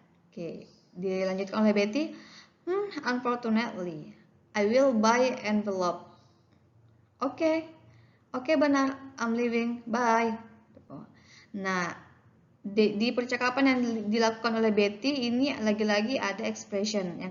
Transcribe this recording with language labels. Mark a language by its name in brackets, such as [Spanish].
[Indonesian] Oke, dilanjutkan oleh Betty. [English] Unfortunately, I will buy envelope. Oke, [Indonesian] benar, [English] I'm leaving, bye. [Indonesian] Nah, di percakapan yang dilakukan oleh Betty ini lagi-lagi ada expression.